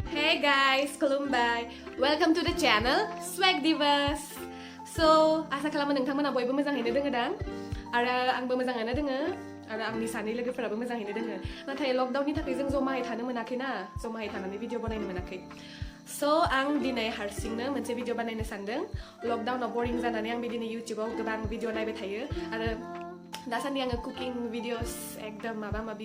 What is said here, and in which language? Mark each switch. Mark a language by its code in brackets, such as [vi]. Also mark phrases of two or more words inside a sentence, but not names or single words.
[en] Hey guys, khalamdwng. Welcome to the channel Swag Divas. [brx] So, asa खालामो नोंथांमोना बयबो मोजाङैनो दोङो दां आरो आंबो मोजाङैनो दोङो आरो आंनि सानै लोगोफोराबो मोजाङैनो दोङो नाथाय लकडाउननि थाखाय जों जमायै थानो मोनाखैना जमायै थानानै भिडिअ बनायनो मोनाखै सो आं दिनै हारसिंनो मोनसे भिडिअ बानायनो सानदों लकडाउनाव बोरिं जानानै आं बिदिनो इउटिउबाव गोबां भिडिअ नायबाय थायो आरो दासान्दि आङो [en] cooking videos [brx] एकदम माबा माबि